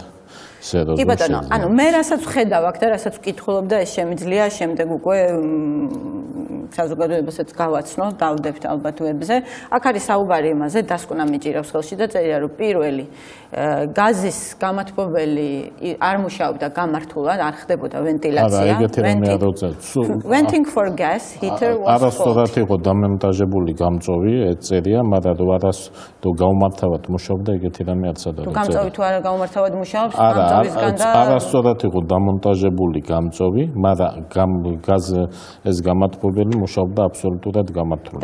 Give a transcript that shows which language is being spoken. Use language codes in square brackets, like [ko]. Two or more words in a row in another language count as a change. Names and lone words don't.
[ka] კი ბატონო, ანუ მე რასაც ვხედავ აქ და რასაც ვკითხულობ და ეს შემიძლია შემდეგ უკვე საზოგადოებასაც გავაცნო, დავდებთ ალბათ ვებზე. აქ არის საუბარი იმაზე, დასკვნა მიჭირავს ხელში და წერია, რომ პირველი გაზის გამათბობელი არ მუშაობდა გამართულად, არ ხდებოდა ვენტილაცია. [en] Venting for gas heater was [ka] არასწორად იყო დამონტაჟებული გამწოვი, ეწერია, მაგრამ თუ გაუმართავად მუშაობდა, ეგეთი რამე არ სადა. თუ გამწოვი თუ არა გაუმართავად მუშაობს, არასწორად იყო დამონტაჟებული გამწოვი, მაგრამ ეს გამათბობელი მუშაობდა აბსოლუტურად გამართულად.